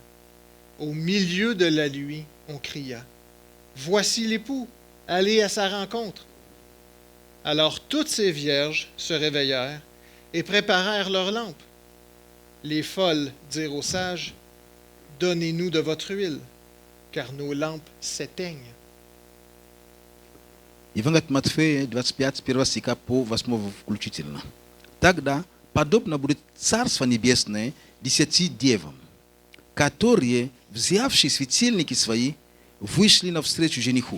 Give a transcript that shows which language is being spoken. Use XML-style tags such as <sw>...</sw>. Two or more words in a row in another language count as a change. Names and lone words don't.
<fr>Au milieu de la nuit, on cria, « Voici l'époux, allez à sa rencontre. » Alors toutes ces vierges se réveillèrent et préparèrent leurs lampes. Les folles dirent aux sages, « Donnez-nous de votre huile, car nos lampes s'éteignent. »</fr> <ru>Евангелие от Матфея, 25, 1 стиха по 8 включительно. Тогда подобно будет Царство Небесное 10 девам, которые, взявшие светильники свои, вышли навстречу жениху.</ru>